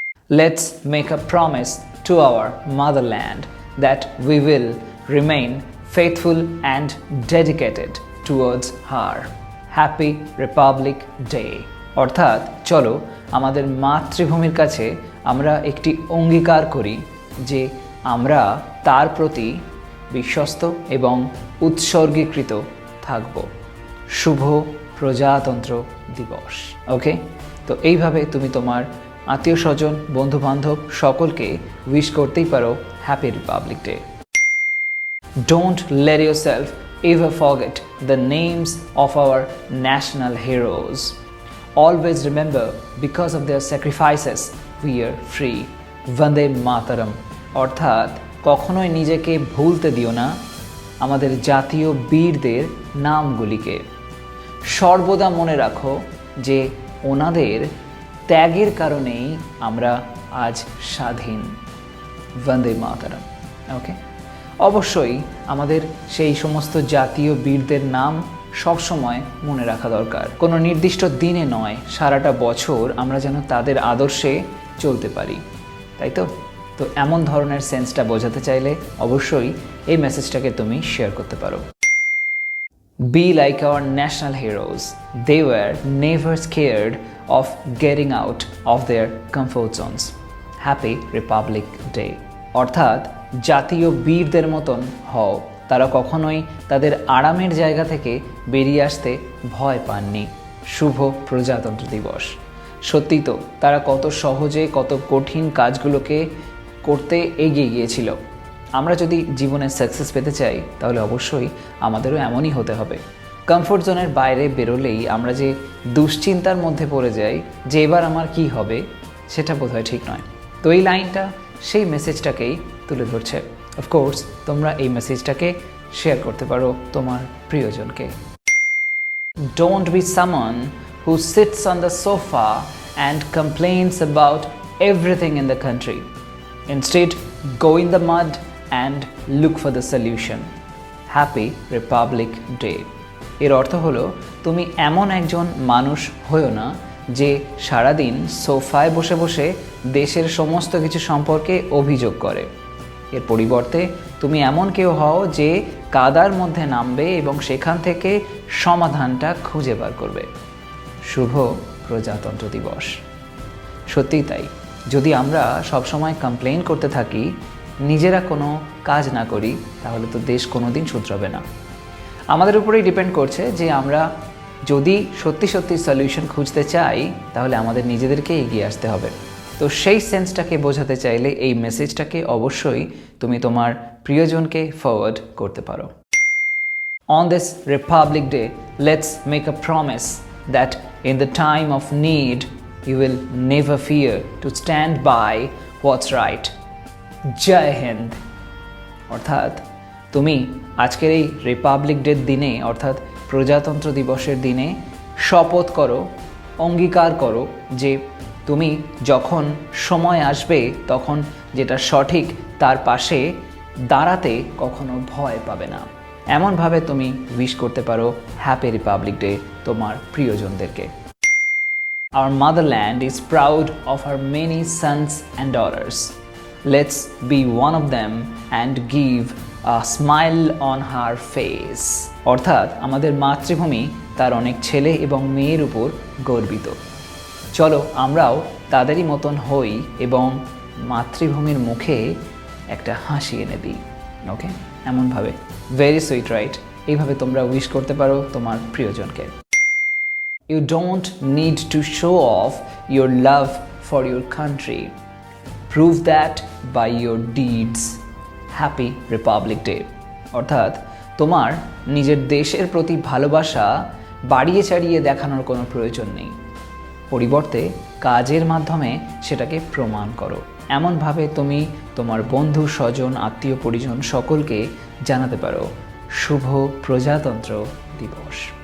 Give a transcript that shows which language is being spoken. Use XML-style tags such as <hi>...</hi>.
<en>Let's make a promise to our motherland that we will remain faithful and dedicated towards her. Happy Republic Day.</en> <bn>অর্থাৎ চলো আমাদের মাতৃভূমির কাছে আমরা একটি অঙ্গীকার করি যে আমরা তার প্রতি বিশ্বস্ত এবং উৎসর্গীকৃত থাকব। শুভ প্রজাতন্ত্র দিবস। ওকে, তো এইভাবে তুমি তোমার আত্মীয় স্বজন বন্ধু বান্ধব সকলকে উইশ করতেই পারো</bn> <en>Happy Republic Day. Don't let yourself ever forget the names of our national heroes. Always remember, because of their sacrifices we are free.</en> <hi>Vandemataram.</hi> <bn>অর্থাৎ কখনোই নিজেকে ভুলতে দিও না আমাদের জাতীয় বীরদের নামগুলিকে। সর্বদা মনে রাখো যে ওনাদের ত্যাগের কারণেই আমরা আজ স্বাধীন। বন্দে মাতরম। ওকে, অবশ্যই আমাদের সেই সমস্ত জাতীয় বীরদের নাম সবসময় মনে রাখা দরকার। কোনো নির্দিষ্ট দিনে নয়, সারাটা বছর আমরা যেন তাদের আদর্শে চলতে পারি, তাই তো? তো এমন ধরনের সেন্সটা বোঝাতে চাইলে অবশ্যই এই মেসেজটাকে তুমি শেয়ার করতে পারো।</bn> <en>Be like our national heroes. They were never scared of getting out of their comfort zones. Happy Republic Day.</en> <bn>অর্থাৎ জাতীয় বীরদের মতন হও, তারা কখনোই তাদের আরামের জায়গা থেকে বেরিয়ে আসতে ভয় পাননি। শুভ প্রজাতন্ত্র দিবস। সত্যি তো, তারা কত সহজে কত কঠিন কাজগুলোকে করতে এগিয়ে গিয়েছিল। আমরা যদি জীবনে সাকসেস পেতে চাই তাহলে অবশ্যই আমাদেরও এমনই হতে হবে। কমফোর্ট জোনের বাইরে বেরোলেই আমরা যে দুশ্চিন্তার মধ্যে পড়ে যাই যে এবার আমার কি হবে, সেটা বোধহয় ঠিক নয়। তো এই লাইনটা সেই মেসেজটাকেই তুলে ধরছে। অফকোর্স তোমরা এই মেসেজটাকে শেয়ার করতে পারো তোমার প্রিয়জনকে।</bn> <en>Don't be someone who sits on the sofa and complains about everything in the country. Instead go in the mud and look for the solution. Happy Republic Day.</en> <bn>এর অর্থ হলো তুমি এমন একজন মানুষ হয়ো না যে সারাদিন সোফায় বসে বসে দেশের সমস্ত কিছু সম্পর্কে অভিযোগ করে। এর পরিবর্তে তুমি এমন কেউ হও যে কাদার মধ্যে নামবে এবং সেখান থেকে সমাধানটা খুঁজে বার করবে। শুভ প্রজাতন্ত্র দিবস। সত্যিই তাই, যদি আমরা সবসময় কমপ্লেইন করতে থাকি, নিজেরা কোনো কাজ না করি, তাহলে তো দেশ কোনো দিন শুধরাবে না। আমাদের উপরেই ডিপেন্ড করছে যে আমরা যদি সত্যি সত্যি সলিউশন খুঁজতে চাই তাহলে আমাদের নিজেদেরকে এগিয়ে আসতে হবে। তো সেই সেন্সটাকে বোঝাতে চাইলে এই মেসেজটাকে অবশ্যই তুমি তোমার প্রিয়জনকে ফরওয়ার্ড করতে পারো।</bn> <en>On this Republic Day, let's make a promise that in the time of need you will never fear to stand by what's right.</en> <hi>জয় হিন্দ।</hi> <bn>অর্থাৎ তুমি আজকের এই রিপাবলিক ডের দিনে অর্থাৎ প্রজাতন্ত্র দিবসের দিনে শপথ করো, অঙ্গীকার করো যে তুমি যখন সময় আসবে তখন যেটা সঠিক তার পাশে দাঁড়াতে কখনো ভয় পাবে না। এমনভাবে তুমি উইশ করতে পারো</bn> <en>happy Republic Day</en> <bn>তোমার প্রিয়জনদেরকে।</bn> <en>Our motherland is proud of her many sons and daughters. Let's be one of them and give a smile on her face.</en> <bn>অর্থাৎ আমাদের মাতৃভূমি তার অনেক ছেলে এবং মেয়ের উপর গর্বিত। চলো আমরাও তাদেরই মতন হই এবং মাতৃভূমির মুখে একটা হাসি এনে দিই। ওকে, এমনভাবে</bn> <en>Very sweet, right?</en> <bn>এইভাবে তোমরা উইশ করতে পারো তোমার প্রিয়জনকে।</bn> <en>You don't need to show off your love for your country. Prove that by your deeds. Happy Republic Day.</en> <bn>অর্থাৎ তোমার নিজের দেশের প্রতি ভালোবাসা বাড়িয়ে চাড়িয়ে দেখানোর কোনো প্রয়োজন নেই। পরিবর্তে কাজের মাধ্যমে সেটাকে প্রমাণ করো। এমনভাবে তুমি তোমার বন্ধু, স্বজন, আত্মীয় পরিজন সকলকে জানাতে পারো শুভ প্রজাতন্ত্র দিবস।</bn>